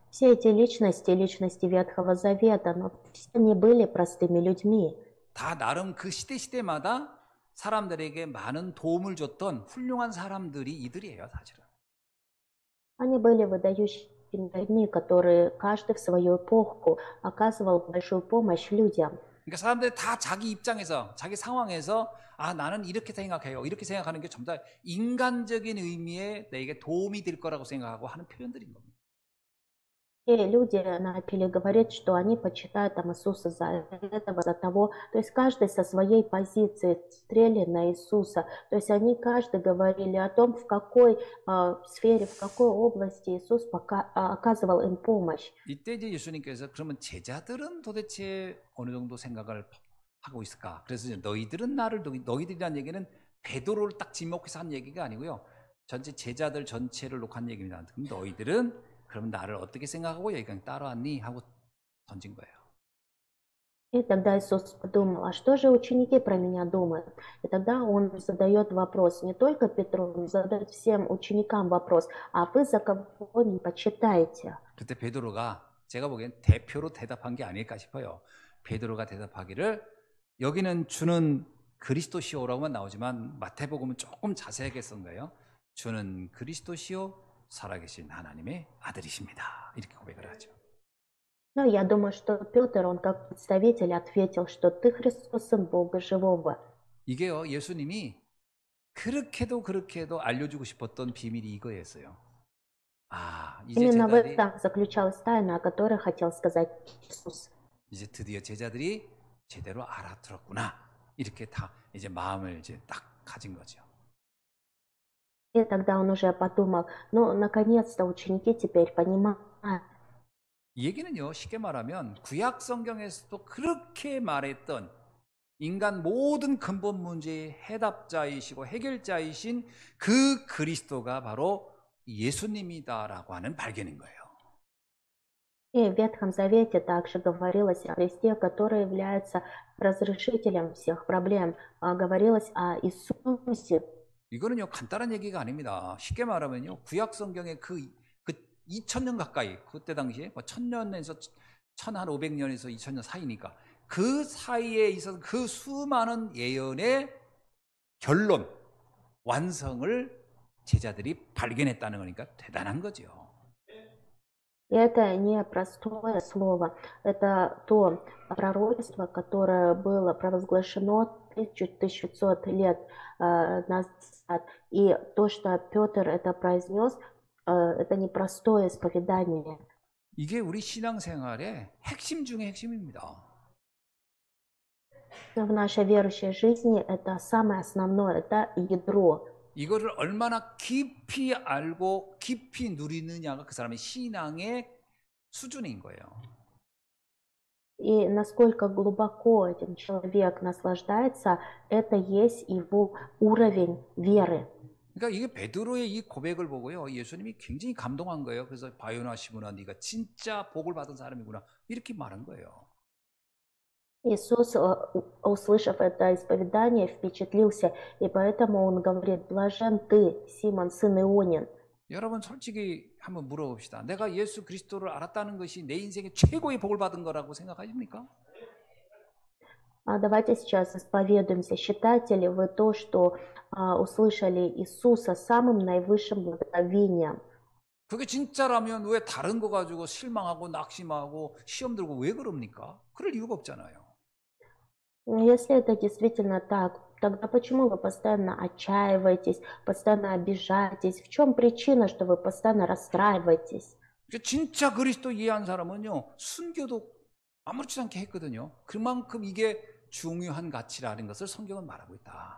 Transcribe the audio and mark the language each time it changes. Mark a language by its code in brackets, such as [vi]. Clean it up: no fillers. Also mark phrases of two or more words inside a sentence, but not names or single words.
[ru] Все эти личности Ветхого Завета, но все они были простыми людьми. [ko] 다 나름 그 시대마다 사람들에게 많은 도움을 줬던 훌륭한 사람들이 이들이에요, 사실은. [ru] Они были выдающими людьми, которые каждый в свою эпоху оказывал большую помощь людям. [ko] 그러니까 사람들이 다 자기 입장에서, 자기 상황에서 아, 나는 이렇게 생각해요. 이렇게 생각하는 게 전부 다 인간적인 의미에 내게 도움이 될 거라고 생각하고 하는 표현들인 겁니다. [ru] И люди начали говорить, что они почитают там Иисуса за этого, за того. То есть каждый со своей позиции смотрели на Иисуса. То есть они каждый говорили о том, в какой сфере, в какой области Иисус оказывал им помощь. [ko] 이때 이제 예수님께서 그러면 제자들은 도대체 어느 정도 생각을 하고 있을까? 그래서 이제 너희들은 나를 너희들이라는 얘기는 베드로를 딱 지목해서 한 얘기가 아니고요. 전체 제자들 전체를 놓고 한 얘기입니다. 그럼 너희들은 그럼 나를 어떻게 생각하고 여기까지 따라왔니? 하고 던진 거예요. [ru] И тогда Иисус подумал, а что же ученики про меня думают? И тогда Он задает вопрос не только Петру, Он задает всем ученикам вопрос, а вы за кого не почитаете? [ko] 그때 베드로가 제가 보기엔 대표로 대답한 게 아닐까 싶어요. 베드로가 대답하기를 여기는 주는 그리스도시오라고만 나오지만 마태복음은 조금 자세하게 쓴 거예요. 주는 그리스도시오 살아계신 하나님의 아들이십니다. 이렇게 고백을 하죠. [ru] Ну, я думаю, что Петр, он как представитель ответил, что ты Христос, Сын Бога Живого. [ko] 이게요, 예수님이 그렇게도 알려주고 싶었던 비밀이 이거였어요. 아, 이제 [ru] Именно в [ko] 제자들이 [ru] этом заключалась тайна, о которой хотел сказать Иисус. [ko] 이제 드디어 제자들이 제대로 알아들었구나. 이렇게 다 이제 마음을 이제 딱 가진 거죠. [ru] И тогда он уже подумал, ну, наконец-то ученики теперь понимают. [ko] 이 얘기는요, 쉽게 말하면 구약 성경에서도 그렇게 말했던 인간 모든 근본 문제의 해답자이시고 해결자이신 그 그리스도가 바로 예수님이다라고 하는 발견인 거예요. [ru] И в Ветхом Завете также говорилось о Христе, который является разрешителем всех проблем. Говорилось о Иисусе. [ko] 이거는요, 간단한 얘기가 아닙니다. 쉽게 말하면요, 구약 성경의 그 2000년 가까이, 그때 당시에 뭐 1000년에서 1500년에서 2000년 사이니까 그 사이에 있어서 그 수많은 예언의 결론, 완성을 제자들이 발견했다는 거니까 대단한 거죠. [ru] И это не простое слово, это то пророчество, которое было провозглашено 1500 лет назад. И то, что Петр это произнес, это непростое исповедание. [ko] 이게 우리 신앙생활의 핵심 중의 핵심입니다. [ru] В нашей верующей жизни это самое основное, это ядро. [ko] 이거를 얼마나 깊이 알고 깊이 누리느냐가 그 사람의 신앙의 수준인 거예요. [ru] И насколько глубоко этим человек наслаждается, это есть его уровень веры. [ko] 그러니까 이게 베드로의 이 고백을 보고요, 예수님이 굉장히 감동한 거예요. 그래서 바요나 시므나 네가 진짜 복을 받은 사람이구나 이렇게 말한 거예요. [ru] Иисус, услышав это исповедание, впечатлился, и поэтому он говорит, блажен ты, Симон, сын Ионин. [ko] 여러분 솔직히 한번 물어봅시다. 내가 예수 그리스도를 알았다는 것이 내 인생의 최고의 복을 받은 거라고 생각하십니까? [ru] Давайте сейчас исповедуемся. Считаете ли вы то, что услышали Иисуса самым наивысшим благословением? [ko] 그게 진짜라면 왜 다른 거 가지고 실망하고 낙심하고 시험 들고 왜 그럽니까? 그럴 이유가 없잖아요. [ru] Если это действительно так, тогда почему вы постоянно отчаиваетесь, постоянно обижаетесь? В чем причина, что вы постоянно расстраиваетесь? [ko] 진짜 그리스도 이해한 사람은요, 순교도 아무렇지 않게 했거든요. 그만큼 이게 중요한 가치라는 것을 성경은 말하고 있다.